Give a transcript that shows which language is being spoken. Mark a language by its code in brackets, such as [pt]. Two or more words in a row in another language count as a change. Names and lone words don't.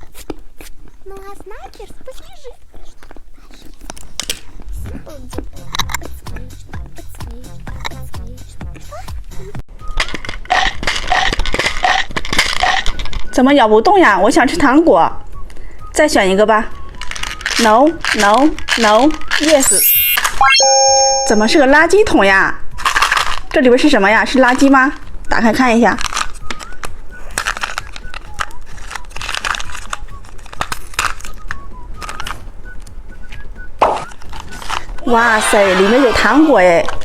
[ru] Ну а снайперс послежи. Секунду. [zh] 怎么咬不动呀？我想吃糖果，再选一个吧。 [en] No no no yes。 [zh] 怎么是个垃圾桶呀？这里边是什么呀？是垃圾吗？打开看一下。哇塞，里面有糖果哎！